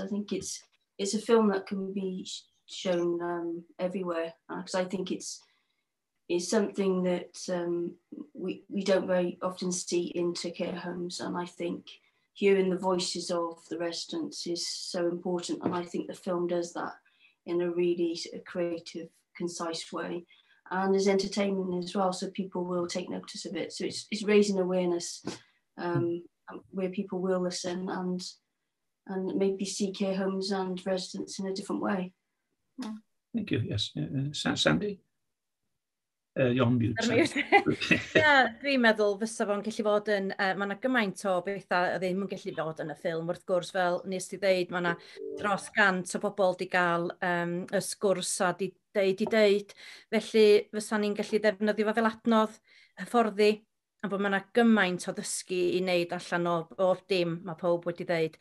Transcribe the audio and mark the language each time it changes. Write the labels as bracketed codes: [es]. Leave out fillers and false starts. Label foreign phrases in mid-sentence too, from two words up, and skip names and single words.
[en] I think it's a film that can be shown everywhere, because I think it's something that we don't very often see into care homes, and I think hearing the voices of the residents is so important, and I think the film does that in a really creative, concise way, and there's entertainment as well, so people will take notice of it. So it's raising awareness where people will listen and maybe see care homes and residents in a different way. Thank you. Yes, Sandy. You're on mute. [cy] Dwi'n meddwl fysa fo'n gallu fod yn, mae yna gymaint o bethau a ddim yn gallu fod yn y ffilm. Wrth gwrs, fel nes ti ddeud, mae yna dros 100 o bobl di gael y sgwrs a di deud. Felly fysa ni'n gallu defnyddio fo fel adnodd hyfforddi, a bod mae yna gymaint o ddysgu i wneud allan o dim, mae pob wedi ddeud.